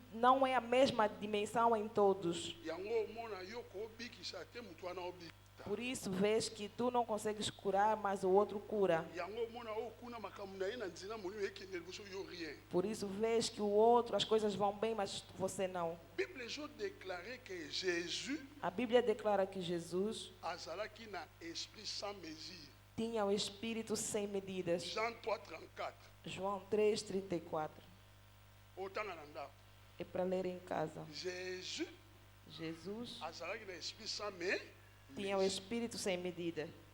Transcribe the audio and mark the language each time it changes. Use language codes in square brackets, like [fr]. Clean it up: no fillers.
[pt] não é a mesma dimensão em todos. [ln] Yango omona yo kobikisa te mutu wana obikisa. [pt] Por isso vês que tu não consegues curar, mas o outro cura. [ln] Yango omona okuna makambo na ye na nzela molimo ekende liboso yo rien. [pt] Por isso vês que o outro, as coisas vão bem, mas você não. [ln] Bible ezo [fr] déclaré que [ln] Jésus [pt] A Bíblia declara que Jesus [ln] azalaki na [fr] esprit sans mesure. [pt] tinha o Espírito sem medidas. [fr] Jean 3:34. [pt] João 3,34. [ln] Otanga na ndako. [pt] É para ler em casa. [fr] Jésus [pt] Jesus [ln] azalaki na [fr] esprit sans mesure. [pt] tinha o Espírito sem medida.